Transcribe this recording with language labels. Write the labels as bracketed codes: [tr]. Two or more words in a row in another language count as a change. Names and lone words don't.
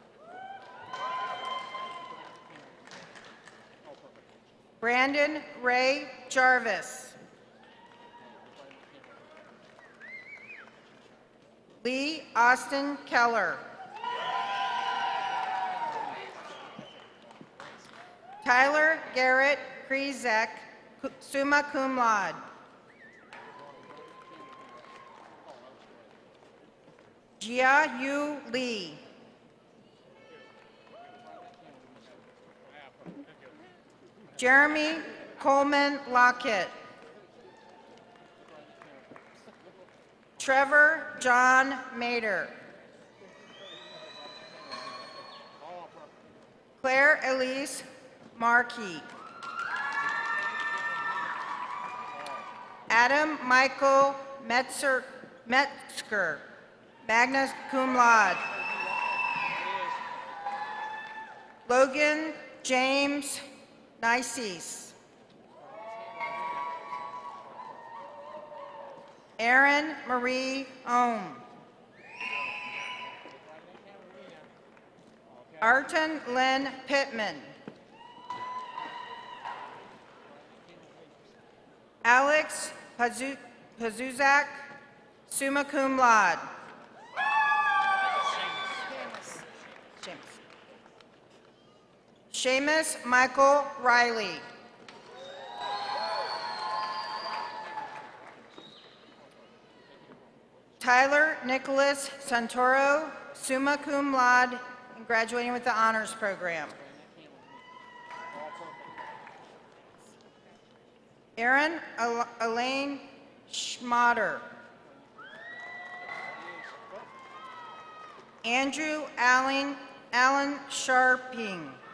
[en] Brandon Ray Jarvis. Lee Austin Keller. Tyler Garrett Krizek, [la] summa cum laude. [en] Jia Yu Lee. Jeremy Coleman Lockett. Trevor John Mader. Claire Elise Markey. Adam Michael Metzger, [la] magna cum laude. [en] Logan James Nices. Erin Marie Ohm. Arton Lynn Pittman. Alex Pazuzak, [la] summa cum laude. [en] Seamus Michael Riley. Tyler Nicholas Santoro, [la] summa cum laude, [en] and graduating with the honors program. Erin Elaine Schmatter. Andrew Allen Sharping.